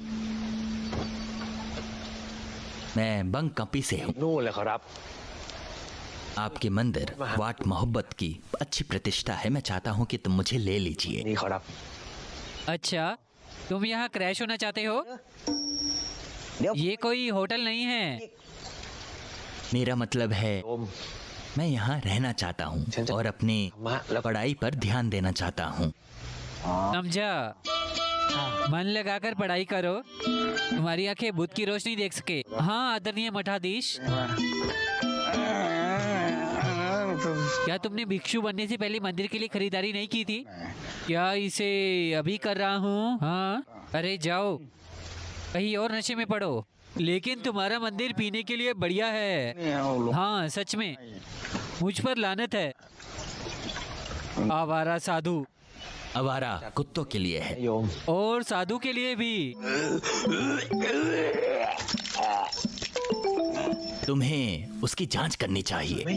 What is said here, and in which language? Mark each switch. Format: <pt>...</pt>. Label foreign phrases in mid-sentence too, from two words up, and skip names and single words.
<hi>मैं बंग कंपी से हूँ।</hi> <th>นู่นเลยขอรับ</th> <hi>आपके मंदिर वाट मोहब्बत की अच्छी प्रतिष्ठा है। मैं चाहता हूँ कि तुम मुझे ले लीजिए।</hi> <th>นี่ขอรับ</th> <hi>अच्छा, तुम यहाँ क्रैश होना चाहते हो?</hi> <th>เดี๋ยว</th> <hi>ये कोई होटल नहीं है। मेरा मतलब है</hi> <th>โยม</th> <hi>मैं यहाँ रहना चाहता हूँ और अपनी</hi> <th>ธรรมะแล้ว</th> <hi>पढ़ाई पर ध्यान देना चाहता हूँ। समझा? मन लगाकर पढ़ाई करो, तुम्हारी आंखें बुद्ध की रोशनी देख सके। हाँ आदरणीय मठाधीश, क्या तुमने भिक्षु बनने से पहले मंदिर के लिए खरीदारी नहीं की थी? क्या इसे अभी कर रहा हूँ? हाँ, अरे जाओ कहीं और नशे में पड़ो। लेकिन तुम्हारा मंदिर पीने के लिए बढ़िया है।</hi> <th>ไม่เอาหลวง</th> <hi>हाँ सच में, मुझ पर लानत है। आवारा साधु। आवारा कुत्तों के लिए है।</hi> <th>โยม</th> <hi>और साधु के लिए भी। तुम्हें उसकी जांच करनी चाहिए।</hi>